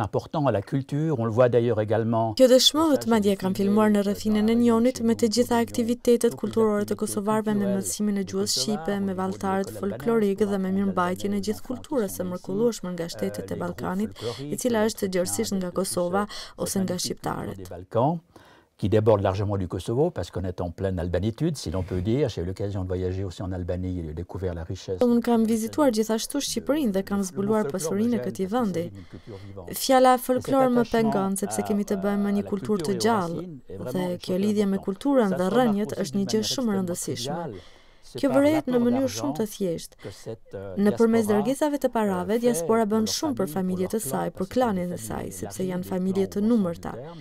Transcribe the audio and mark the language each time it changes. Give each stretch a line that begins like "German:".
Albanian: Kjo dëshmohet, madje kam filmuar në rrethinën e Njonit me të gjitha aktivitetet kulturore të kosovarëve, me mësimin e gjuhës shqipe, me vallëtarët folklorik dhe me mirëmbajtjen e gjithë kulturës së mrekullueshme nga shtetet e Ballkanit, e cila është gjërësisht nga Kosova ose nga shqiptarët.
French: Qui déborde largement du Kosovo, parce qu'on est en pleine albanitude, si l'on peut dire. J'ai eu l'occasion de voyager aussi en Albanie et de découvrir la richesse.
Albanian: Unë kam vizituar gjithashtu Shqipërinë dhe kam zbuluar pasurinë e këtij vendi. Fjala folklor më pengon sepse kemi të bëjmë me një kulturë të gjallë dhe kjo lidhje me kulturën dhe rrënjët është një gjë shumë e rëndësishme. Kjo vërehet në mënyrë shumë të thjeshtë. Nëpërmes dërgesave të parave, diaspora bën shumë për familjet e saj, për klanin e saj, sepse janë familje të numërta.